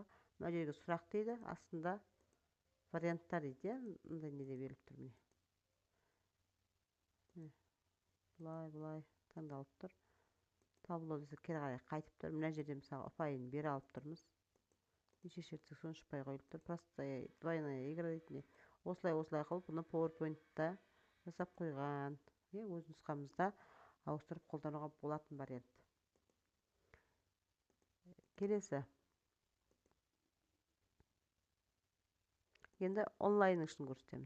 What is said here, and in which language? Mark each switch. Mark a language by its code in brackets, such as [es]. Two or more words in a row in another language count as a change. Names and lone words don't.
[kk] Мына жерге сұрақ дейді, астында варианттар дейді, мындай неде беріліп тұр. Міне. Бұлай таңдалып тұр. Табло десе кері қарай қайтып тұр. Мына жерде мысалы ұпайын бере алып тұрмыз. Неше шертсек сонша ұпай қойылып тұр. [ru] Простая двойная игра [kk] дейді. Осылай қылып, бұны PowerPoint-та жасап қойған. Өз нұсқамызда ауыстырып қолдануға болатын вариант. Келесі. Енді онлайнның ішін көрсетемін.